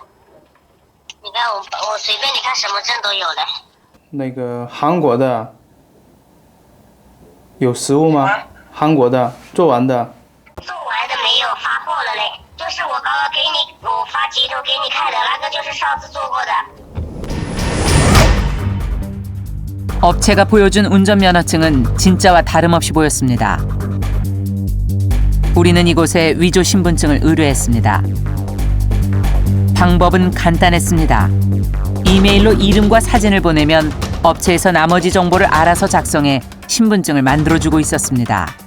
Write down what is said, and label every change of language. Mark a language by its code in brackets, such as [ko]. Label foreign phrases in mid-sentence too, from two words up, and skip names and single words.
[zh] 你看我随便你看什么证都有嘞。那个韩国的有实物吗？韩国的做完的。做完的没有，发货了嘞。就是我刚刚我发截图给你看的那个，就是上次做过的。 [ko] 업체가 보여준 운전면허증은 진짜와 다름없이 보였습니다. 우리는 이곳에 위조 신분증을 의뢰했습니다. 방법은 간단했습니다. 이메일로 이름과 사진을 보내면 업체에서 나머지 정보를 알아서 작성해 신분증을 만들어주고 있었습니다.